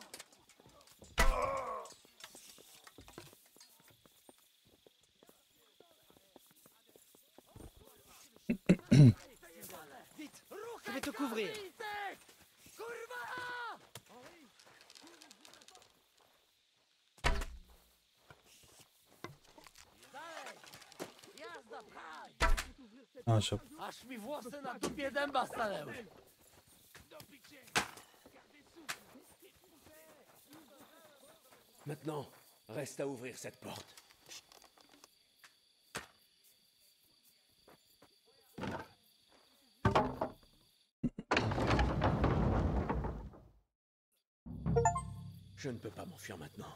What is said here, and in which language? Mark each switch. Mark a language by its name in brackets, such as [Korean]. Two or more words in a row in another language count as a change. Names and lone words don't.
[French] Je vais te couvrir. Ah, je... [Polish] Aż mi włosy na dupie dęba stanęły. [French] Maintenant, reste à ouvrir cette porte. Je ne peux pas m'enfuir maintenant.